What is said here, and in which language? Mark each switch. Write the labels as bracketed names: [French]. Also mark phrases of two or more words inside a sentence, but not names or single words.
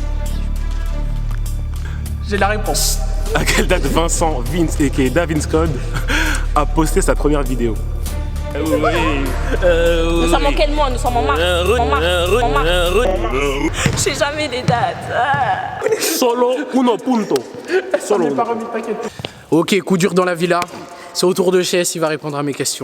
[French] J'ai la réponse. À quelle date Vincent Vince et Davin's Code a posté sa première vidéo? Nous sommes en quel mois? Nous sommes en mars. En mars. Je sais jamais les dates. Ah. [Italian] Solo uno punto. Solo uno. [French] Ok, coup dur dans la villa. C'est au tour de Chess, il va répondre à mes questions.